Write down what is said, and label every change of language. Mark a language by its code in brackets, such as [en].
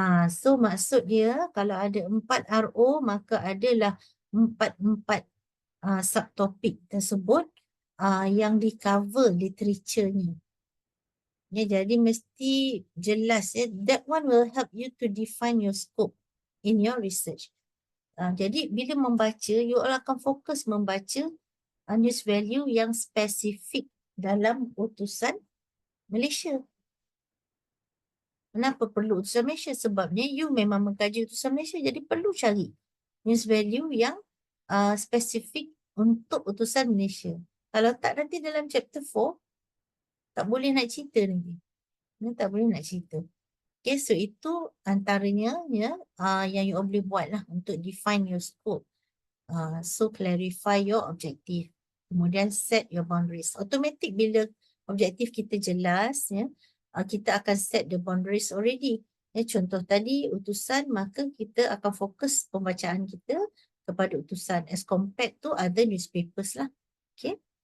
[ms] So maksud dia kalau ada 4 RO maka adalah 4 subtopik tersebut yang di cover literaturenya. Jadi mesti jelas. [en] That one will help you to define your scope in your research. [ms] Jadi bila membaca, you all akan fokus membaca news value yang spesifik dalam utusan Malaysia. Kenapa perlu utusan Malaysia? Sebabnya you memang mengkaji utusan Malaysia, jadi perlu cari news value yang spesifik untuk utusan Malaysia. Kalau tak, nanti dalam chapter 4 tak boleh nak cerita nanti. Tak boleh nak cerita. Okay, so itu antaranya yang you all boleh buat lah untuk [en] define your scope. So clarify your objective. Kemudian set your boundaries. [ms] Automatic bila objektif kita jelas, kita akan [en] set the boundaries already. [ms] Contoh tadi utusan, maka kita akan fokus pembacaan kita kepada utusan [en] as compared to other newspapers [ms] lah. Okay.